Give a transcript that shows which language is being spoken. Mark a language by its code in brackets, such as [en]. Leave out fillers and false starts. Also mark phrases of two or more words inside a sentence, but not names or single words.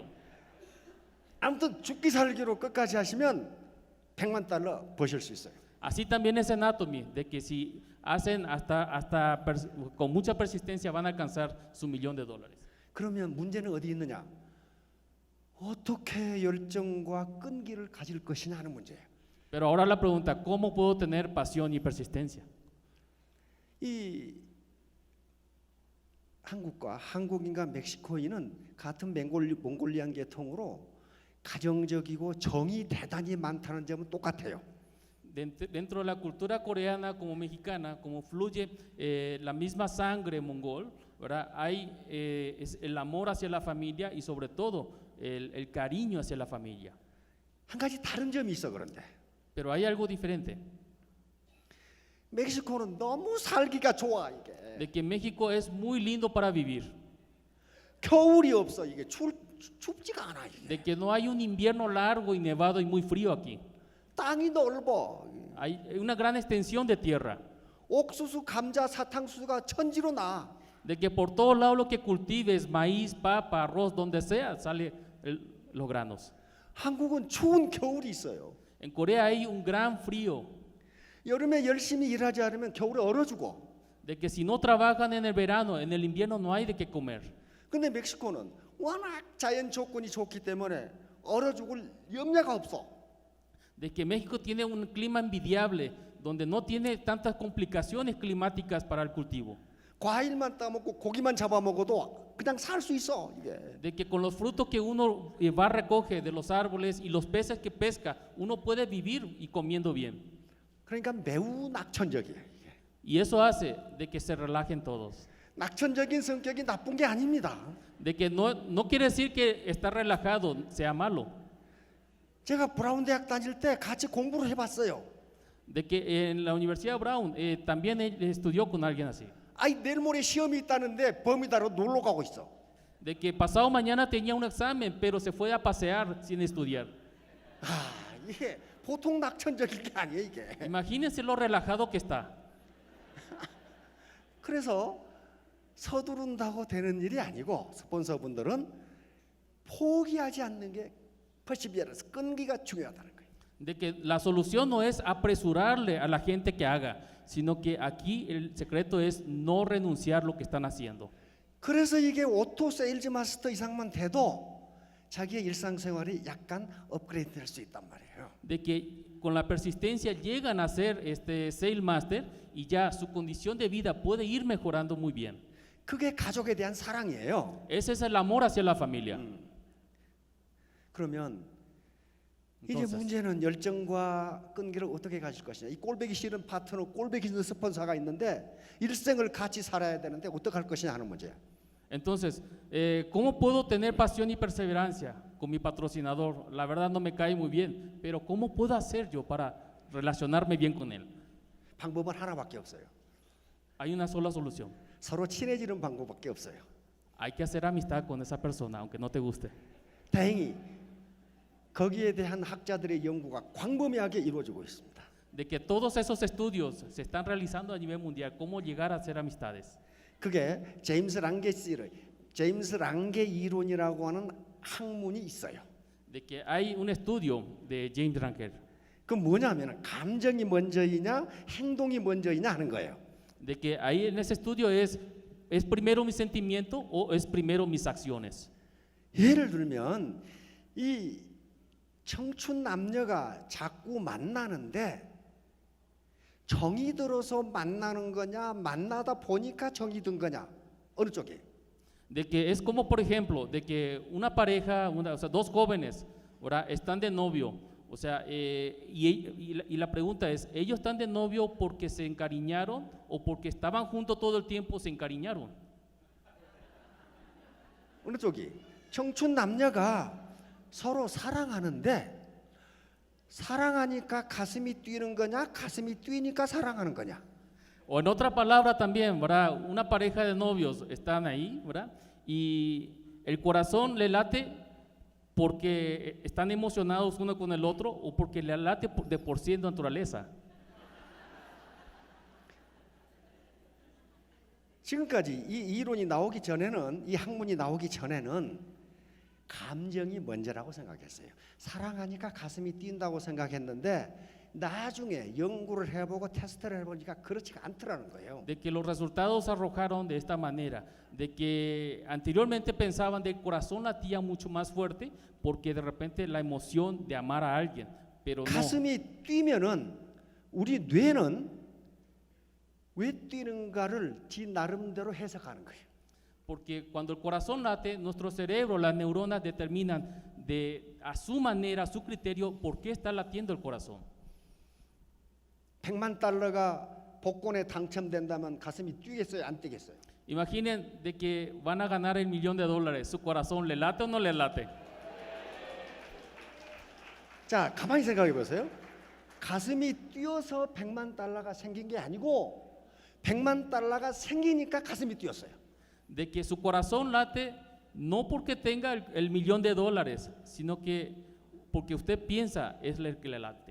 [ko] 아무튼 죽기 살기로 끝까지 하시면 100만 달러 버실 수 있어요. [es] Así también es en Atomy, de que si hacen con mucha persistencia van a alcanzar su $1,000,000. [ko] 그러면 문제는 어디 있느냐? 어떻게 열정과 끈기를 가질 것이냐 하는 문제예요. [es] Pero ahora la pregunta, ¿cómo puedo tener pasión y persistencia? [ko] 이 한국과 한국인과 멕시코인은 같은 몽골리안 계통으로 가정적이고 정이 대단히 많다는 점은 똑같아요. [es] Dentro de la cultura coreana como mexicana, como fluye la misma sangre mongol, ¿verdad? Hay el amor hacia la familia y sobre todo el cariño hacia la familia. [ko] 한 가지 다른 점이 있어 그런데 [es] Pero hay algo diferente, [ko] 멕시코는 너무 살기가 좋아 이게. [es] de que México es muy lindo para vivir, [ko] 겨울이 없어 이게 춥지가 않아 이게. [es] de que no hay un invierno largo y nevado y muy frío aquí. [ko] 땅이 넓어. [es] Hay una gran extensión de tierra, [ko] 옥수수, 감자, 사탕수수가 천지로 나. [es] de que por todos lados lo que cultives, maíz, papa, arroz, donde sea, sale los granos. [ko] 한국은 추운 겨울이 있어요. [es] En Corea hay un gran frío, [ko] 여름에 열심히 일하지 않으면 겨울에 얼어 죽어. [es] de que si no trabajan en el verano, en el invierno no hay de qué comer. [ko] 근데 멕시코는 워낙 자연 조건이 좋기 때문에 얼어 죽을 염려가 없어. [es] De que México tiene un clima envidiable, donde no tiene tantas complicaciones climáticas para el cultivo. [ko] 과일만 따먹고 고기만 잡아 먹어도 그냥 살 수 있어 이게. [es] De que con los frutos que uno va a recoger de los árboles y los peces que pesca, uno puede vivir y comiendo bien. [ko] 그러니까 매우 낙천적이에요. 이게. [es] Y eso hace de que se relajen todos. [ko] 낙천적인 성격이 나쁜 게 아닙니다. [es] De que no quiere decir que estar relajado sea malo. [ko] 제가 브라운 대학 다닐 때 같이 공부를 해봤어요. [es] De que en la Universidad Brown también él estudió con alguien así. [ko] 아이 내일 모레 시험이 있다는데 버미다로 놀러 가고 있어. [es] De que pasado mañana tenía un examen, pero se fue a pasear sin estudiar. [ko] 아, 이게 보통 낙천적인 게 아니에요, 이게. [es] Imagínense lo relajado que está. [ko] 그래서 서두른다고 되는 일이 아니고 스폰서분들은 포기하지 않는 게 perseverance, 끈기가 중요하다는 거예요. [es] De que la solución no es apresurarle a la gente que haga, sino que aquí el secreto es no renunciar lo que están haciendo. [ko] 그래서 이게 오토 세일즈 마스터 이상만 돼도 자기의 일상생활이 약간 업그레이드 될 수 있단 말이에요. [es] De que con la persistencia llegan a ser Sale Master y ya su condición de vida puede ir mejorando muy bien. [ko] 그게 가족에 대한 사랑이에요. [es] Ese es el amor hacia la familia. [ko] 그러면 이제 [es] Entonces, [ko] 문제는 열정과 끈기를 어떻게 가질 것이냐. 이 꼴배기 싫은 파트너, 꼴배기 싫은 스폰서가 있는데 일생을 같이 살아야 되는데 어떻게 할 것이냐 하는 문제야. [es] entonces, ¿cómo puedo tener pasión y perseverancia con mi patrocinador? La verdad no me cae muy bien, pero ¿cómo puedo hacer yo para relacionarme bien con él? [ko] 방법은 하나밖에 없어요. [es] Hay una sola solución. [ko] 서로 친해지는 방법밖에 없어요. [es] Hay que hacer amistad con esa persona, aunque no te guste. [ko] 다행히 거기에 대한 학자들의 연구가 광범위하게 이루어지고 있습니다. [es] De que todos esos estudios se están realizando a nivel mundial, cómo llegar a hacer amistades. [ko] 그게 제임스 랑게 이론이라고 하는 학문이 있어요. [es] De que hay un estudio de James Ranker, [ko] 그 뭐냐면 감정이 먼저이냐 행동이 먼저이냐 하는 거예요. [es] de que ahí en ese estudio es primero mi sentimiento o es primero mis acciones. [ko] 예를 들면 이 청춘 남녀가 자꾸 만나는데 정이 들어서 만나는 거냐 만나다 보니까 정이 든 거냐 어느 쪽이에요? [es] De que es como por ejemplo, de que una pareja, o sea, dos jóvenes, ¿verdad? Están de novio, o sea, y la pregunta es, ¿ellos están de novio porque se encariñaron o porque estaban juntos todo el tiempo se encariñaron? [ko] 어느 쪽이? 청춘 남녀가 서로 사랑하는데 사랑하니까 가슴이 뛰는 거냐 가슴이 뛰니까 사랑하는 거냐? [es] O en otra palabra también, ¿verdad? Una pareja de novios están ahí, ¿verdad? Y el corazón le late porque están emocionados uno con el otro o porque le late de por sí en naturaleza. [ko] 지금까지 이 이론이 나오기 전에는 이 학문이 나오기 전에는 감정이 먼저라고 생각했어요. 사랑하니까 가슴이 뛴다고 생각했는데 나중에 연구를 해보고 테스트를 해보니까 그렇지가 않더라는 거예요. [es] De que los resultados arrojaron de esta manera, de que anteriormente pensaban que el corazón latía mucho más fuerte porque de repente la emoción de amar a alguien, pero no. [ko] 가슴이 뛰면은 우리 뇌는 왜 뛰는가를 지 나름대로 해석하는 거예요. [es] Porque cuando el corazón late, nuestro cerebro, las neuronas determinan a su manera, a su criterio, por qué está latiendo el corazón. [ko] 100만 달러가 복권에 당첨된다면 가슴이 뛰겠어요, 안 뛰겠어요? [es] Imaginen de que van a ganar el $1,000,000, ¿su corazón le late o no le late? [ko] 자, 가만히 생각해 보세요. 가슴이 뛰어서 100만 달러가 생긴 게 아니고 100만 달러가 생기니까 가슴이 뛰었어요. [es] De que su corazón late no porque tenga el $1,000,000, sino que porque usted piensa es el que le late.